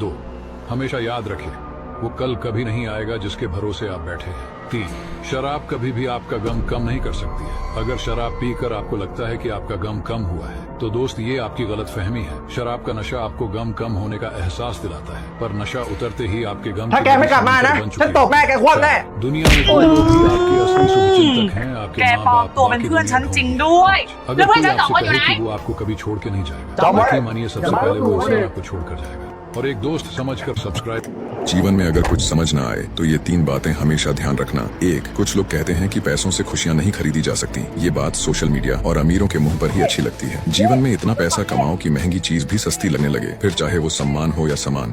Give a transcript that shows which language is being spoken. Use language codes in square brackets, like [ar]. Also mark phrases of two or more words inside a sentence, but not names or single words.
[hi] 2, हमेशा याद रखें वो कल कभी नहीं आएगा जिसके भरोसे आप बैठे हैं। 3, शराब कभी भी आपका गम कम नहीं कर सकती है। अगर शराब पीकर आपको लगता है कि आपका गम कम हुआ है तो दोस्त ये आपकी गलत फहमी है। शराब का नशा आपको गम कम होने का एहसास दिलाता है पर नशा उतरते ही आपके गम [th] ถ้าแกไม่กลับมานะฉันตบแม่แกคว่ำแน่ [hi] दुनिया में जो लोग भी आपके असली शुभचिंतक हैं आपके [th] แก [hi] माँ [th] ปลอม [hi] बाप [th] ตัวเป็นเพื่อนฉันจริงด้วย [hi] अगर [th] แล้วเพื่อน [hi] कोई [th] ฉันสอง [hi] आपसे [th] คนอยู่ไหน [hi] कहे कि वो आपको कभी छोड़ के नहीं जाएगा यकीन मानिए सबसे पहले वो उसे आपको छोड़कर जाएगा। और एक दोस्त समझकर सब्सक्राइब। जीवन में अगर कुछ समझ ना आए तो ये 3 बातें हमेशा ध्यान रखना। 1, कुछ लोग कहते हैं कि पैसों से खुशियां नहीं खरीदी जा सकती। ये बात सोशल मीडिया और अमीरों के मुंह पर ही अच्छी लगती है। जीवन में इतना पैसा कमाओ कि महंगी चीज भी सस्ती लगने लगे, फिर चाहे वो सम्मान हो या सामान।